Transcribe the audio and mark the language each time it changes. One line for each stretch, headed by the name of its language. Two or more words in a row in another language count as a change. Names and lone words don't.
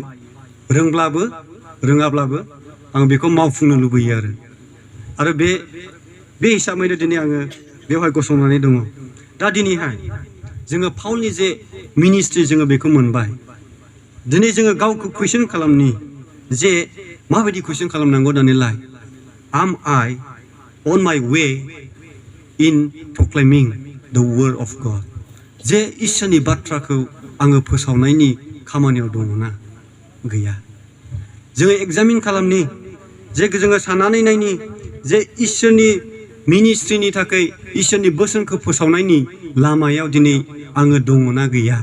Bodo: रोंब्लाबो रोङाब्लाबो आं बेखौ मावफुंनो लुबैयो आरो बे हिसाबैनो दिनै आङो बेवहाय गसंनानै दङ। दा दिनैहाय जोङो पाउलनि जे मिनिस्ट्रि जोङो बेखौ मोनबाय। दिनै जोङो गावखौ कुइसन खालामनि जे माबायदि कुइसन खालामनांगौ दानिलाय,
English: am I on my way in proclaiming the word of God?
Bodo: जे इसोरनि बाथ्राखौ आङो फोसावनायनि खामानियाव दङना गैया? जोङो एग्जामिन खालामनि, जे जोङो साननानै नायनि जे इसोरनि मिनिस्ट्रिनि थाखाय इसोरनि बोसोनखौ फोसावनायनि लामायाव दिनै आङो दङना गैया?